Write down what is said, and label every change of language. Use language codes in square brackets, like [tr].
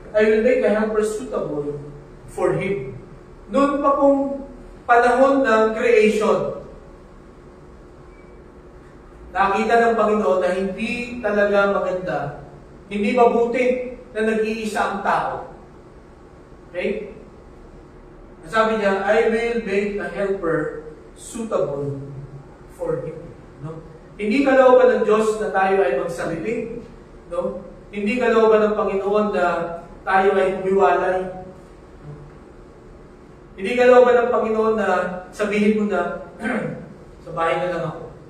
[en] I will make a helper suitable for him." [tl] Noon pa pong panahon ng creation, nakita ng Panginoon na hindi talaga maganda, hindi mabuti na nag-iisa ang tao. Okay? Sabi niya, [en] I will make a helper suitable for him. [tl] No? Hindi kalooban ng Diyos na tayo ay magsarili. No? Hindi kalooban ng Panginoon na tayo ay humiwalay. Hindi kalooban ng Panginoon na sabihin mo na, sa bahay na lang ako.